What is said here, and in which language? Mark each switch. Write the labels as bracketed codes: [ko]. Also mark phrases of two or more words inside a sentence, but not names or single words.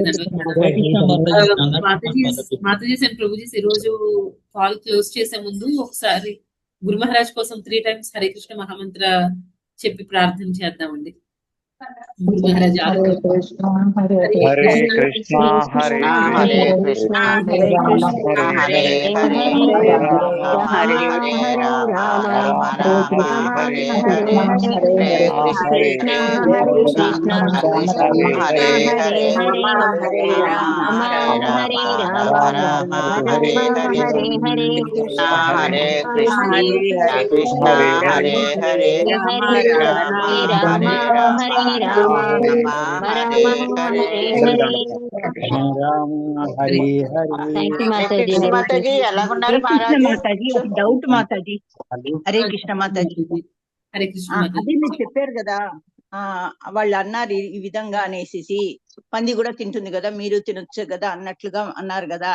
[te] దండవత్ మాతాజీస్ అండ్ ప్రభుజీస్, ఈ రోజు కాల్ క్లోజ్ చేసే ముందు ఒకసారి గురు మహారాజ్ కోసం 3 times హరే కృష్ణ మహామంత్ర చెప్పి ప్రార్థన చేద్దామండి. గురు మహారాజ్ హరే కృష్ణ హరే హరే కృష్ణ హరే హరే కృష్ణ కృష్ణ హరే కృష్ణ హరే హరే హరే హరే రామ రామ రామ హరే రామ హరే హరే హరే హరే హరే కృష్ణ హరే హరే కృష్ణ కృష్ణ హరే కృష్ణ హరే హరే హరే హరే హరే హరే రామ రామ రామ రామ రామ హరే హరే హరే హరే కృష్ణ హరే కృష్ణ హరే కృష్ణ హరే కృష్ణ హరే హరే రామ హరే రామ రామ హరే రామ రామ రామ హరే హరే రామ హరి హరి. [en] thank you [te] హరే మాతాజీ. కృష్ణ హరే మాతాజీ, కృష్ణ. ఎలాగున్నారు హరే కృష్ణ మహారాజు? మాతాజీ, ఒక డౌట్ మాతాజీ. హరే కృష్ణ మాతాజీ. హరే కృష్ణ అదే మాతాజీ. మీరు చెప్పారు కదా, ఆ వాళ్ళు అన్నారు ఈ విధంగా అనేసి, పంది కూడా తింటుంది కదా, మీరు తినొచ్చు కదా అన్నట్లుగా అన్నారు కదా.